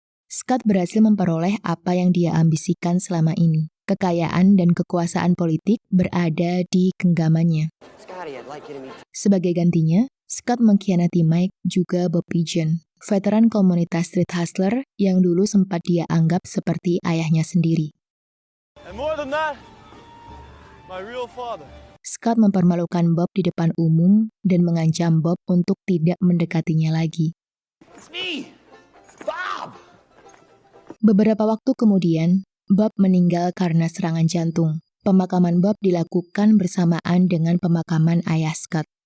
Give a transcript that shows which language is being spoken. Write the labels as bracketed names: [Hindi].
[Indonesian] Scott berhasil memperoleh apa yang dia ambisikan selama ini. Kekayaan dan kekuasaan politik berada di genggamannya. Sebagai gantinya, Scott mengkhianati Mike juga Bob Pigeon, veteran komunitas street hustler yang dulu sempat dia anggap seperti ayahnya sendiri. [English] And more than that, my real father. [Indonesian] Scott mempermalukan Bob di depan umum dan mengancam Bob untuk tidak mendekatinya lagi. [English] It's me, Bob. [Indonesian] Beberapa waktu kemudian, Bob meninggal karena serangan jantung. Pemakaman Bob dilakukan bersamaan dengan pemakaman ayah Scott.